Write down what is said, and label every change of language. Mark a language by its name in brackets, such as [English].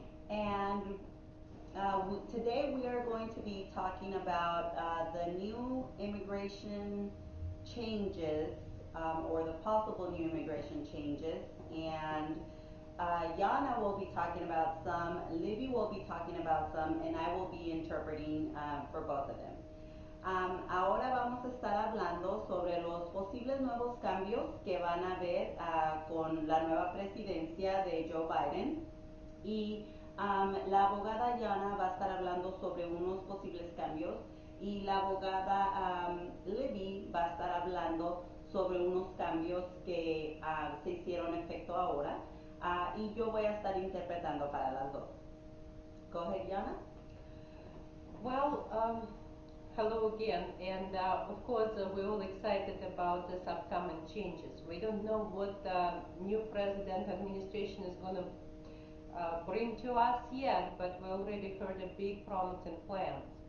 [English] And today we are going to be talking about the new immigration changes or the possible new immigration changes. And Yana will be talking about some, Libby will be talking about some, and I will be interpreting for both of them. [Spanish] Ahora vamos a estar hablando sobre los posibles nuevos cambios que van a haber con la nueva presidencia de Joe Biden y la abogada Yana va a estar hablando sobre unos posibles cambios y la abogada Libby va a estar hablando sobre unos cambios que se hicieron efecto ahora y yo voy a estar interpretando para las dos. [English] Go ahead, Yana. Well, hello again, and of course we're all excited about this upcoming changes. We don't know what the new president administration is going to bring to us yet, but we already heard a big promising plans.